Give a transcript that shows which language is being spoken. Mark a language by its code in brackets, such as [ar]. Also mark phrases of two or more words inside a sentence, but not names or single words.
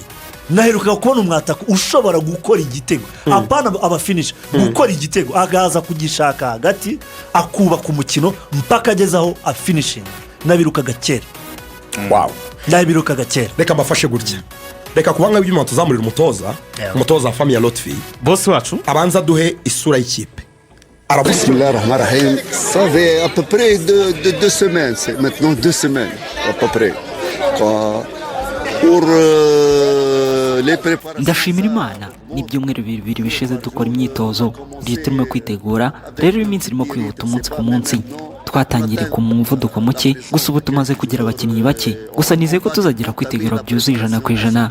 [rw] Naheruka kubona umwataka ushobora gukora igitego apana abafinish gukora igitego agaza kugishaka hagati akubaka umukino mpaka agezaho afinishing. Nabirukaga kera. Wow. Nabirukaga kera. Reka mbafashe gutya, reka kubanga ibyuma tuzamurira umutoza Fami ya Lotfi boss wacu abanza duhe isura y'ikipe. [ar] بسم الله الرحمن الرحيم. [fr] Ça fait à peu près de 2 semaines, c'est maintenant 2 semaines à peu près. Pour [rw] ndashimira Imana n'ibyumweru bibiri bishize dukora imyitozo turimo kwitegura. Rero iminsi irimo kwihuta umunsi ku munsi, twatangiriye ku muvuduko muke, gusa ubu tumaze kugira abakinnyi bake, gusa nizeye ko tuzagira kwitegura byuzuye 100%.